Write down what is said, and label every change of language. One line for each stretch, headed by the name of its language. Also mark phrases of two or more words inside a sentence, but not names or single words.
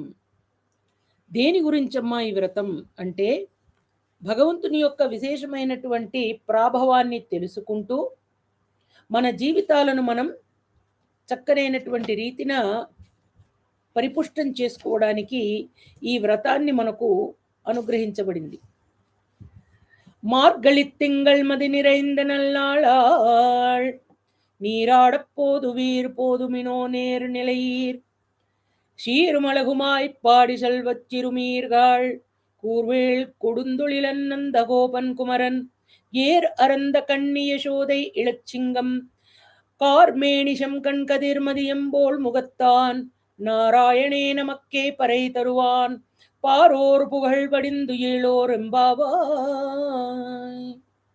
Telugu: దేని గురించమ్మా ఈ వ్రతం అంటే, భగవంతుని యొక్క విశేషమైనటువంటి ప్రాభవాన్ని తెలుసుకుంటూ, మన జీవితాలను మనం చక్కనైనటువంటి రీతిన పరిపుష్టం చేసుకోవడానికి ఈ వ్రతాన్ని మనకు అనుగ్రహించబడింది.
Tamil: மார்கழித்திங்கள் மதி நிறைந்த நல்லாளாள் நீராடப் போதுவீர் போதுமினோ நேர் நிலையீர் சீருமழகுமாய்ப் பாடி செல்வச் சிறுமீர்கள் கூர்வேள் கொடுந்தொழிலன் நந்த கோபன் குமரன் ஏர் அறந்த கண்ணி யசோதை இளச்சிங்கம் கார்மேனிஷம் கண்கதிர் மதியம்போல் முகத்தான் நாராயணே நமக்கே பறை தருவான் பாரோர் புகழ் படிந்து ஏழோர் எம்பாவாய்.